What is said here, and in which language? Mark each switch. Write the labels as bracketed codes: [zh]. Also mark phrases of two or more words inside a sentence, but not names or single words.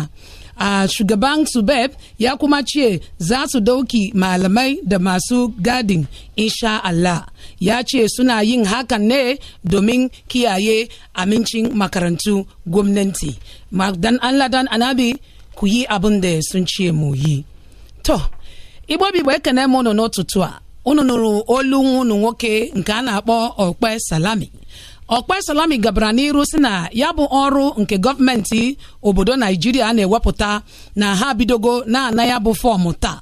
[ha] Shugaban subeb ya kuma ce za su dauki malamai da masu gadin [ar] إن شاء الله. [ha] Ya ce suna yin hakan ne domin kiyaye amincin makarantu gwamnati. Dan Allah dan Anabi ku yi abin da sun ce mu yi. To, [ig] Igbo Igbo ekene m unu n'ụtụtụ a. Unu nụrụ olu unu nwoke nke a na-akpọ Okpe Salami. Okpe Salami gabara n'iru si na ya bụ ọrụ nke gọọmenti obodo Naijiria na-ewepụta na ha bidogo na ya bụ fọọmụ taa.